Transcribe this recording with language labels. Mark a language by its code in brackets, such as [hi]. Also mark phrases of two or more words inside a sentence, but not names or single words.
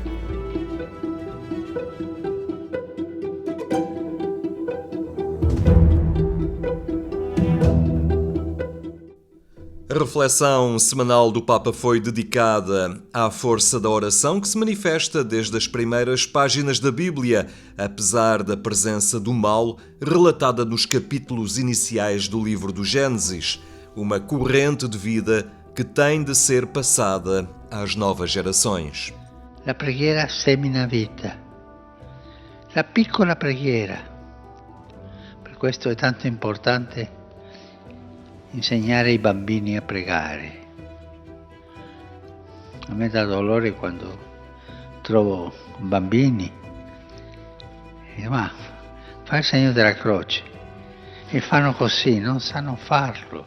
[pt] A reflexão semanal do Papa foi dedicada à força da oração que se manifesta desde as primeiras páginas da Bíblia, apesar da presença do mal relatada nos capítulos iniciais do livro do Gênesis, uma corrente de vida que tem de ser passada às novas gerações. [it] La preghiera semina vita, la piccola preghiera. Per questo è tanto importante insegnare ai bambini a pregare. A me dà dolore quando trovo bambini e ma fa il segno della croce e fanno così, non sanno farlo.